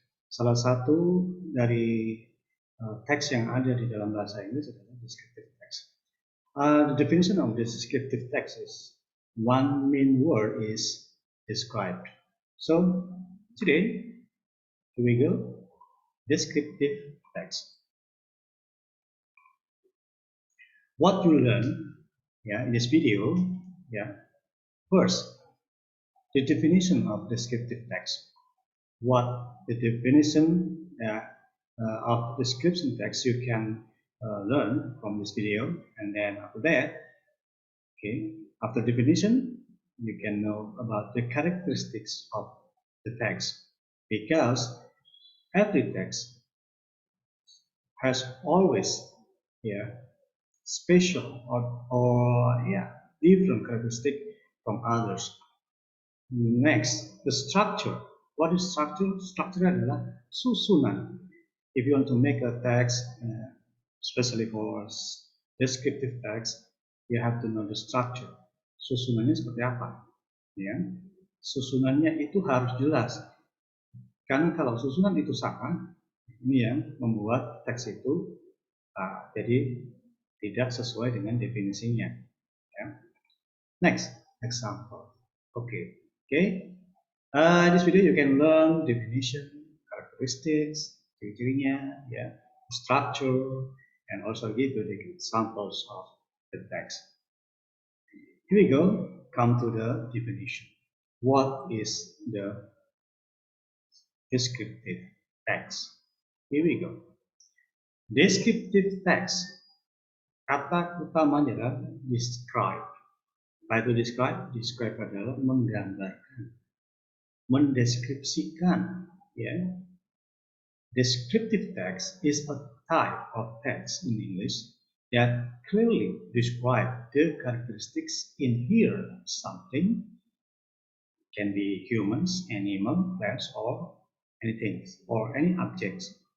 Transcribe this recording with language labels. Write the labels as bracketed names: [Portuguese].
[Indonesian] Salah satu dari teks yang ada di dalam bahasa Inggris adalah descriptive text. [English] The definition of descriptive text is one main word is described. So today, here we go. Descriptive text. What you learn, in this video, first, the definition of descriptive text. What the definition of description text you can learn from this video, and then after that, after definition, you can know about the characteristics of the text, because every text has always special or different characteristic from others. Next, the structure. What is structure? [Indonesian] Structure adalah susunan. [English] If you want to make a text, especially for descriptive text, you have to know the structure. [Indonesian] Susunannya seperti apa? Ya, susunannya itu harus jelas. Karena kalau susunan itu salah, ini yang membuat teks itu jadi tidak sesuai dengan definisinya. [English] Ya. Next, example. Okay. In this video you can learn definition, characteristics, ciri-cirinya, structure, and also give you the examples of the text. Here we go. Come to the definition. What is the descriptive text? Here we go. [Indonesian] Descriptive text, kata utamanya adalah describe. Apa itu describe? Describe adalah menggambarkan, mendeskripsikan. [English] Descriptive text is a type of text in English that clearly describe the characteristics inherent something. It can be humans, animal, plants, or anything, or any objects.